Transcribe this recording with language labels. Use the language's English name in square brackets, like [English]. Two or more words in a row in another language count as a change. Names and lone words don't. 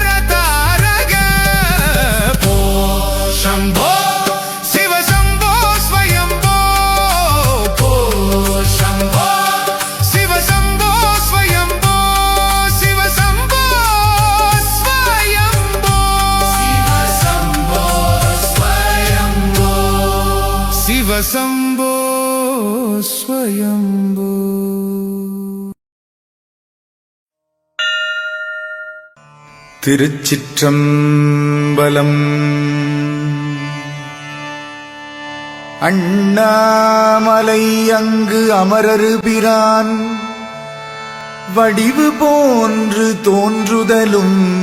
[Sanskrit] ತಾರಗ ಓ ಶಂಭೋ ಶಿವ ಶಂಭೋ ಸ್ವಯಂಭೋ ಓ ಶಂಭೋ ಶಿವ ಶಂಭೋ ಸ್ವಯಂಭೋ ಶಿವ ಶಂಭೋ ಸ್ವಯಂಭೋ ಶಿವ ಶಂಭೋ ಸ್ವಯಂಭೋ [Tamil] திருச்சிற்றம்பலம். அண்ணாமலை அங்கு அமரரு பிரான் வடிவு போன்று தோன்றுதலும்